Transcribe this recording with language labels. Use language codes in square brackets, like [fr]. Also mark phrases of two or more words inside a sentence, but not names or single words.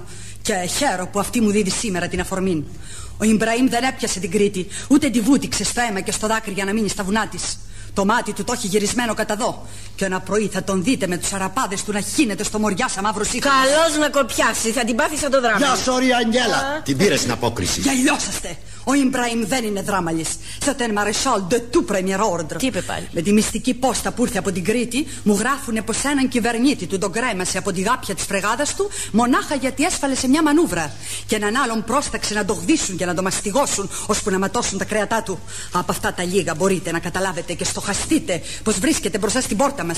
[el] Και χαίρο που αυτή μου δίδει σήμερα την αφορμή. Ο Ιμπραήμ δεν έπιασε την Κρήτη, ούτε τη βούτυξε στο αίμα και στο δάκρυ για να μείνει στα βουνά της. Το μάτι του το έχει γυρισμένο κατά δω. Και ένα πρωί θα τον δείτε με τους αραπάδες του να χύνεται στο Μοριά σαν μαύρο σύγχρονο. Καλώς να κοπιάσει, θα την πάθει σαν το δράμα. Γεια σου, ωραία Αγγέλα. Την πήρε στην απόκριση. Γελιώσαστε. Ο Ιμπραήμ δεν είναι δράμαλης. [fr] C'est un maréchal de tout premier ordre. [el] Τι είπε πάλι. Με τη μυστική πόστα που ήρθε από την Κρήτη, μου γράφουνε πως έναν κυβερνήτη του τον κρέμασε από τη γάπια της φρεγάδας του, μονάχα γιατί έσφαλε σε μια μανούβρα. Και έναν άλλον πρόσταξε να το γδίσουν και να το μαστιγώσουν, ώσπου να ματώσουν τα κρέατά του. Από αυτά τα λίγα μπορείτε να καταλάβετε και στοχαστείτε πως βρίσκεται μπροστά στην πόρτα μας.